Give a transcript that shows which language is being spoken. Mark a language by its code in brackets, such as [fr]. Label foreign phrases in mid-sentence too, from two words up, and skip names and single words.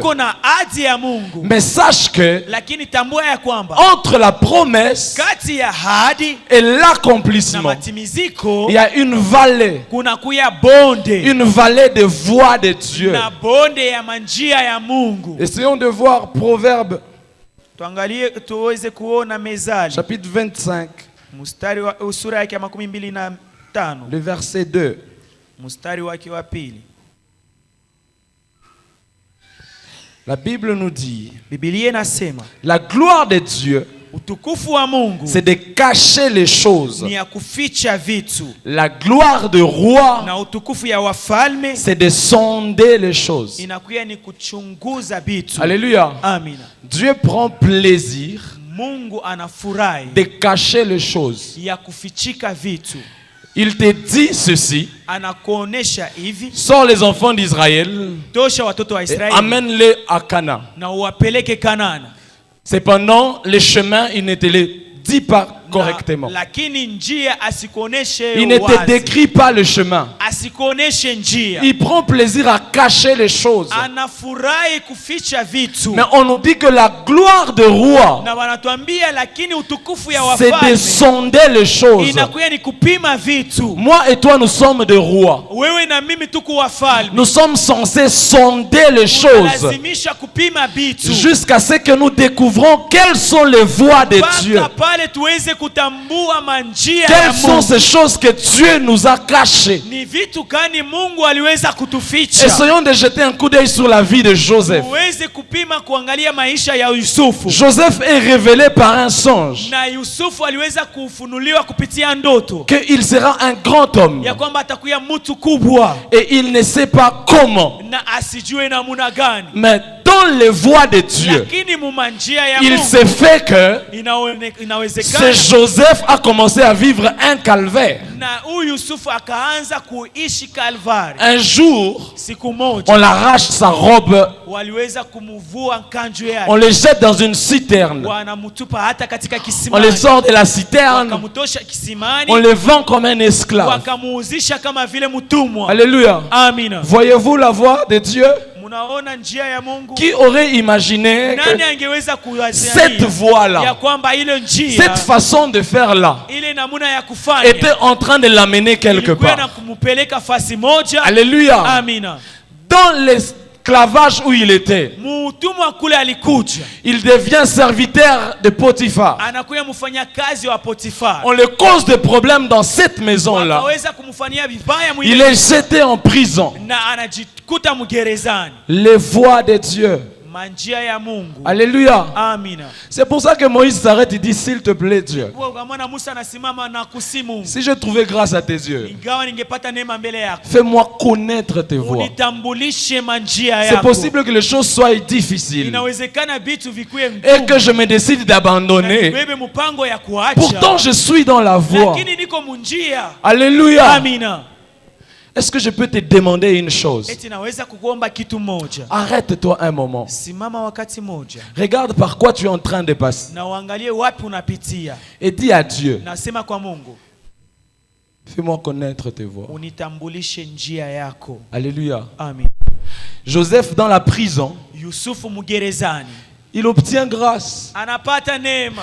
[sw] Uko na ahadi ya Mungu. [fr] Mais sache que [sw] Lakini tambua ya kwamba [fr] entre la promesse [sw] kati ya ahadi [fr] et [sw] na [fr] l'accomplissement, [sw] matimiziko [fr] il y a une vallée. [sw] kuna kuya bonde [fr] Une vallée de voix de Dieu. [sw] na bonde ya manjia ya Mungu. [fr] Essayons de voir Proverbe [sw] Tuangalie tuweze kuona Mezali [fr] chapitre 25, [sw] mstari wa sura yake ya 25 [fr] le verset 2. [sw] mstari wake wa pili. [fr] La Bible nous dit, [sw] Biblia inasema [fr] la gloire de Dieu, [sw] utukufu wa Mungu [fr] c'est de cacher les choses. [sw] ni ya kuficha vitu, [fr] La gloire de roi, [sw] na utukufu ya wafalme [fr] c'est de sonder les choses. [sw] inakuya ni kuchunguza vitu. [fr] Alléluia. [sw] Amina. [fr] Dieu prend plaisir [sw] Mungu anafurahi [fr] de cacher les choses. [sw] ya kufichika vitu. [fr] Il te dit ceci, [sw] Anakuonesha hivi, [fr] sors les enfants d'Israël [sw] tosha watoto wa [fr] et [sw] Israeli [fr] amène-les à Canaan. [sw] na uwapeleke Kanaana. [fr] Cependant, les chemins, il ne te les dit pas correctement. [sw] Lakini njia asikuoneshe [fr] Il ne te [sw] wazi. [fr] décrit pas le chemin. [sw] Asikuoneshe njia. [fr] Il prend plaisir à cacher les choses. [sw] Anafurahi kuficha vitu. [fr] Mais on nous dit que la gloire de roi, [sw] Na wanatuambia lakini utukufu ya [fr] c'est de [sw] wafalme [fr] sonder les choses. [sw] inakuya ni kupima vitu. [fr] Moi et toi, nous sommes des rois. [sw] Wewe na mimi tuko wafalme. [fr] Nous sommes censés sonder les choses [sw] Lazimisha kupima vitu. [fr] jusqu'à ce que nous découvrons quelles sont les voies de Dieu. [sw] Mpaka pale tuweze kutambua manjia ya [fr] Quelles sont [sw] Mungu. [fr] ces choses que Dieu nous a cachées. [sw] Ni vitu gani Mungu aliweza kutuficha. [fr] Essayons de jeter un coup d'œil sur la vie de Joseph. [sw] Uweze kupima kuangalia maisha ya Yusufu. [fr] Joseph est révélé par un songe [sw] Na Yusufu aliweza kufunuliwa kupitia ndoto [fr] qu'il sera un grand homme. [sw] ya kwamba atakuwa mtu kubwa [fr] Et il ne sait pas comment. [sw] na asijue namuna gani. [fr] Mais dans les voies de Dieu, [sw] Lakini mumanjia ya [fr] il [sw] Mungu [fr] s'est fait que [sw] inawezekana [fr] ce Joseph a commencé à vivre un calvaire. [sw] na huyu Yusufu akaanza kuishi Kalvari. [fr] Un jour, [sw] Siku moja [fr] on l'arrache sa robe, [sw] waliweza kumuvua kanju [fr] on [sw] yake, [fr] le jette dans une citerne. [sw] wanamtupa hata katika [fr] On [sw] kisimani, [fr] le sort de la citerne, [sw] wakamtosha kisimani, [fr] on le vend comme un esclave. [sw] wakamuuzisha kama vile mtumwa. [fr] Alléluia. [sw] Amina. [fr] Voyez-vous la voix de Dieu? [sw] Munaona njia ya Mungu. [fr] Qui aurait imaginé [sw] Nani [fr] que [sw] angeweza kuwazia [fr] cette voie-là, [sw] ya kwamba ile njia, [fr] cette façon de faire là, [sw] ile namuna ya kufanya [fr] était en train de l'amener quelque [sw] ilikuwa na [fr] part? [sw] kumupeleka fasi moja. [fr] Alléluia. [sw] Amina. [fr] Dans l'esclavage où il était, [sw] Mutumwa kule alikuja, [fr] il devient serviteur de Potiphar. [sw] anakuya mfanya kazi wa Potifar. [fr] On le cause des problèmes dans cette maison-là. [sw] Akaweza kumfanyia vibaya [fr] Il [sw] mwili [fr] est jeté en prison. [sw] na anajikuta mgerezani. [fr] Les voies de Dieu. [sw] Manjia ya Mungu. [fr] Alléluia. [sw] Amina. [fr] C'est pour ça que Moïse s'arrête et dit, s'il te plaît Dieu, [sw] Ukamwona Musa anasimama na kusimu. [fr] si je trouvais grâce à tes yeux, [sw] Ingawa ningepata neema mbele yako, [fr] fais-moi connaître tes voies. [sw] unitambulishe manjia [fr] C'est [sw] yako. [fr] possible que les choses soient difficiles [sw] Inawezekana vitu vikue [fr] et que je me décide d'abandonner. [sw] bebe mpango ya kuacha. [fr] Pourtant, je suis dans la voie. [sw] Lakini niko munjia. [fr] Alléluia. [sw] Amina. [fr] Est-ce que je peux te demander une chose? [sw] Eti naweza kukuomba kitu moja. [fr] Arrête-toi un moment. [sw] Simama wakati moja. [fr] Regarde par quoi tu es en train de passer. [sw] Na uangalie wapi unapitia. [fr] Et dis à Dieu, [sw] Nasema kwa Mungu, [fr] fais-moi connaître tes voies. [sw] unitambulishe njia yako. [fr] Alléluia. [sw] Amen. [fr] Joseph dans la prison, [sw] Yusufu mgerezani, [fr] il obtient grâce. [sw] anapata neema